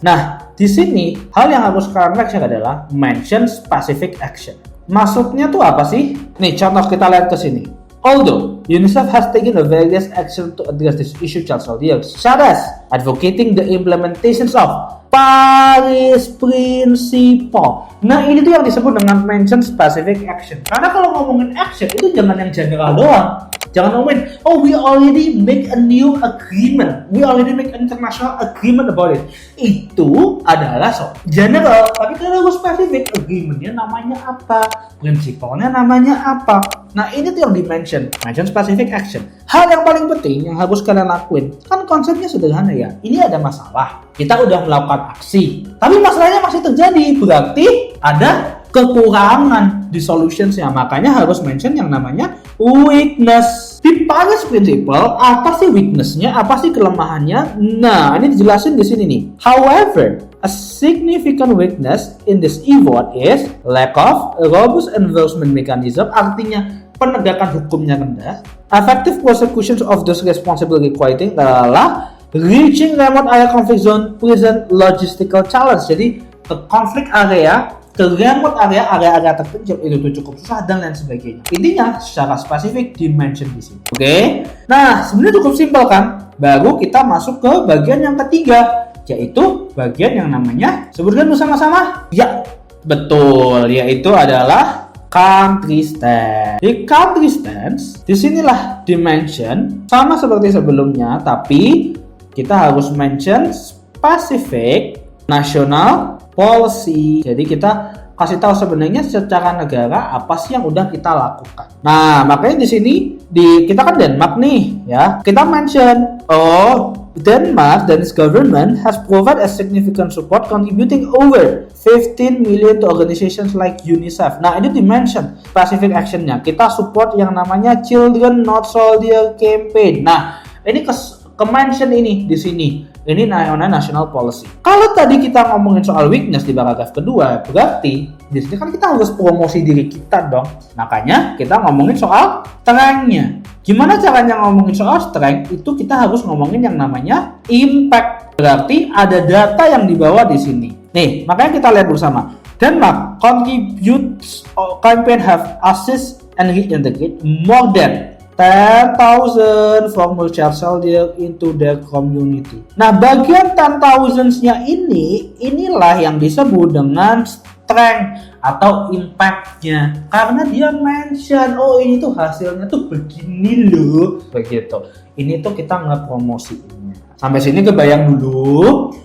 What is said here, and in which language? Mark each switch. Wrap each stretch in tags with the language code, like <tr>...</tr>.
<id>Nah, di sini hal yang harus kalian baca adalah mention specific action. Maksudnya tuh apa sih? Nih, contoh kita lihat ke sini.</id> <en>Although UNICEF has taken a various action to address this issue child soldiers, such as advocating the implementations of Paris Principle.</en> <id>Nah, ini tuh yang disebut dengan mention specific action. Karena kalau ngomongin action itu jangan yang general doang. Jangan ngomongin,</id> <en>oh we already make a new agreement, we already make an international agreement about it.</en> <id>Itu adalah</id> <en>so general,</en> <id>tapi kalau harus specific, agreementnya namanya apa, prinsipalnya namanya apa. Nah, ini tuh yang di-mention specific action. Hal yang paling penting yang harus kalian lakuin, kan konsepnya sederhana ya. Ini ada masalah, kita udah melakukan aksi, tapi masalahnya masih terjadi, berarti ada kekurangan di solutions-nya. Makanya harus mention yang namanya weakness. Di Paris Principle, apa sih weakness-nya? Apa sih kelemahannya? Nah, ini dijelasin di sini nih.</id> <en>However, a significant weakness in this effort is lack of robust enforcement mechanism.</en> <id>Artinya penegakan hukumnya rendah.</id> <en>Effective prosecution of those responsible requiring adalah reaching remote area conflict zone present logistical challenge.</en> <id>Jadi ke konflik area, ke remote area terpencil itu tuh cukup susah dan lain sebagainya. Intinya secara spesifik dimention di sini. Oke. Nah, sebenarnya cukup simpel kan? Baru kita masuk ke bagian yang ketiga, yaitu bagian yang namanya sebutkan bersama-sama. Ya, betul, yaitu adalah country stance. Di country stance, disinilah dimension sama seperti sebelumnya, tapi kita harus</id> <en>mention specific national policy.</en> <id>Jadi kita kasih tahu sebenarnya secara negara apa sih yang udah kita lakukan. Nah, makanya di sini kita kan Denmark nih, ya.</id> <en>Kita mention, Denmark dan its government has provided a significant support contributing over 15 million to organizations like UNICEF.</en> <id>Nah, ini dimension specific actionnya. Kita support yang namanya Children Not Soldier Campaign. Nah, ini ke-mention ini di sini. Ini national policy. Kalau tadi kita ngomongin soal weakness di paragraf kedua, berarti di sini kan kita harus promosi diri kita dong. Makanya kita ngomongin soal strength-nya. Gimana caranya ngomongin soal strength? Itu kita harus ngomongin yang namanya impact. Berarti ada data yang dibawa di sini. Nih, makanya kita lihat bersama.</id> <en>Denmark contributes campaign have assist and reintegrate more than 10,000 former child soldier into their community.</en> <id>Nah, bagian 10,000-nya inilah yang disebut dengan strength atau impact-nya. Karena dia mention, ini tuh hasilnya tuh begini loh. Begitu. Ini tuh kita ngepromosiinnya. Sampai sini kebayang dulu.</id>